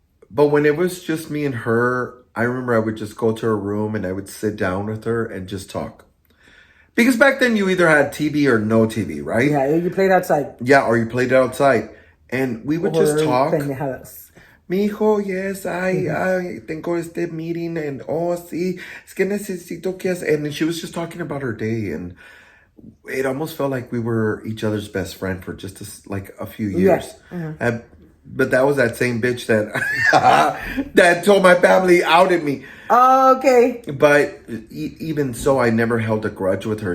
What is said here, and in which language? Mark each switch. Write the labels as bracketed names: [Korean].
[English] But when it was just me and her, I remember I would just go to her room and I would sit down with her and just talk. Because back then you either had TV or no TV, right? Yeah, you played outside. Yeah, or you played it outside. And we would just talk. [Spanish] Pendejadas. Mijo, [English] yes, I [Spanish] tengo este meeting [English] and oh, [Spanish] sí, es que necesito que hacer. [English] And she was just talking about her day, and it almost felt like we were each other's best friend for just like a few years. Yeah. But that was that same bitch that that told my family, outed me. Oh, okay. But even so, I never held a grudge with her.